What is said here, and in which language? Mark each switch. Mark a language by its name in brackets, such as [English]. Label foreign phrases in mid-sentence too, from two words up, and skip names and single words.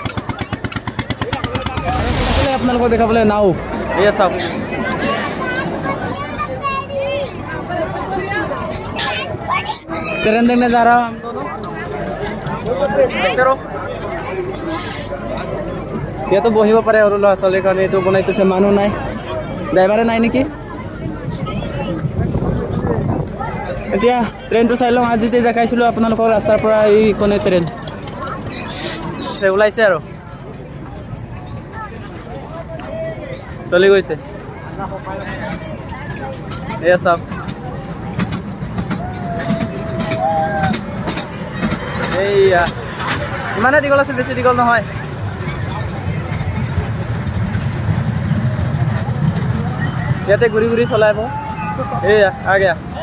[Assamese] আপোনালোকক দেখাবলৈ নাও এয়া চাওক [Hindi] ट्रेन देखने जा रहा हूँ हम दोनों ये तो [Assamese] বহিব পাৰে আৰু ল'ৰা ছোৱালীৰ কাৰণে এইটো বনাই থৈছে মানুহ নাই ড্ৰাইভাৰে নাই নেকি এতিয়া ট্ৰেইনটো চাই লওঁ আজি দেখাইছিলোঁ আপোনালোকৰ ৰাস্তাৰ পৰা এইখনে ট্ৰেইন ওলাইছে আৰু চলি গৈছে এয়া চাওক এইয়া ইমানে দীঘল আছে বেছি দীঘল নহয় ইয়াতে ঘূৰি ঘূৰি চলাব এইয়া [Hindi] आ गया